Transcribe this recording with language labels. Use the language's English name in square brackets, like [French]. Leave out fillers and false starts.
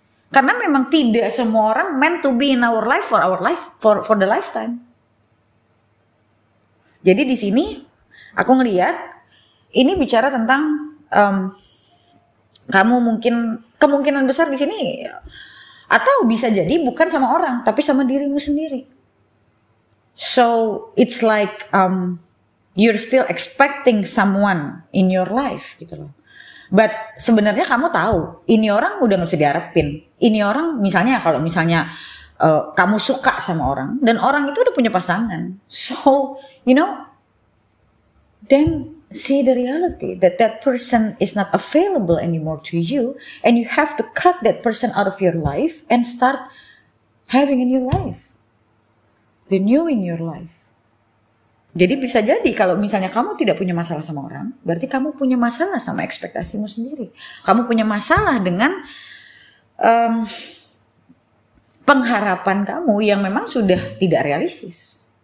[Indonesian] Karena memang tidak semua orang [English] meant to be in our life for the lifetime. [Indonesian] Jadi di sini aku ngelihat ini bicara tentang kamu mungkin kemungkinan besar di sini, atau bisa jadi bukan sama orang, tapi sama dirimu sendiri. [English] So it's like you're still expecting someone in your life [Indonesian] gitu loh. But sebenarnya kamu tahu, ini orang udah gak bisa diharapin. Ini orang misalnya kalau misalnya kamu suka sama orang dan orang itu udah punya pasangan. [English] So, you know, then see the reality that that person is not available anymore to you and you have to cut that person out of your life and start having a new life. Renewing your life. [Indonesian] Jadi bisa jadi kalau misalnya kamu tidak punya masalah sama orang, berarti kamu punya masalah sama ekspektasimu sendiri. Kamu punya masalah dengan pengharapan kamu yang memang sudah tidak realistis.